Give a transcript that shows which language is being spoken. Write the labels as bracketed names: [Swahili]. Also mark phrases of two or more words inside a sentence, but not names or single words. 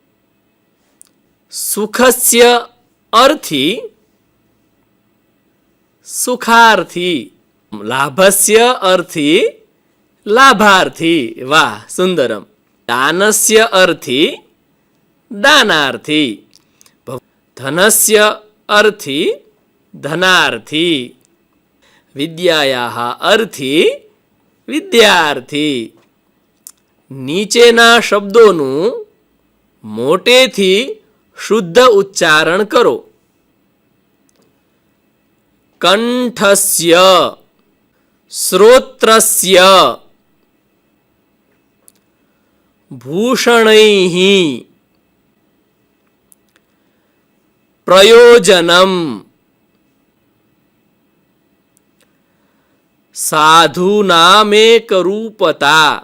[Sanskrit] सुखस्य अर्थी सुखार्थी, लाभस्य अर्थी लाभार्थी। वाह, सुंदरम। दानस्य अर्थी दानार्थी, धनस्य अर्थी धनार्थी, विद्यायाः अर्थी विद्यार्थी। [Gujarati] નીચેના શબ્દોનું મોટેથી શુદ્ધ ઉચ્ચારણ કરો. [Sanskrit] કંઠસ્ય, શ્રોત્રસ્ય, ભૂષણૈઃ, પ્રયોજનમ, સાધુનામેકરૂપતા.